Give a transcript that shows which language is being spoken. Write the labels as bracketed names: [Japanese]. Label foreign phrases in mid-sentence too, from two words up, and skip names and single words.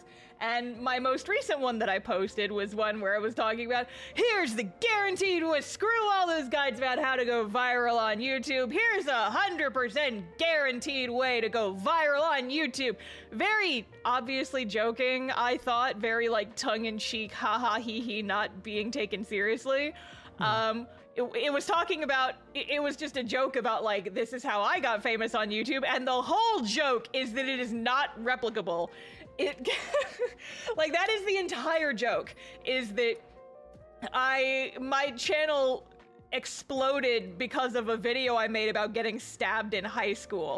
[English] And my most recent one that I posted was one where I was talking about, here's the guaranteed way, screw all those guides about how to go viral on YouTube. Here's 100% guaranteed way to go viral on YouTube. Very obviously joking, I thought, very like tongue-in-cheek, haha, hee-hee, not being taken seriously. It was talking about, it was just a joke about like, this is how I got famous on YouTube, and the whole joke is that it is not replicable. It, like, that is the entire joke, is that my channel exploded because of a video I made about getting stabbed in high school.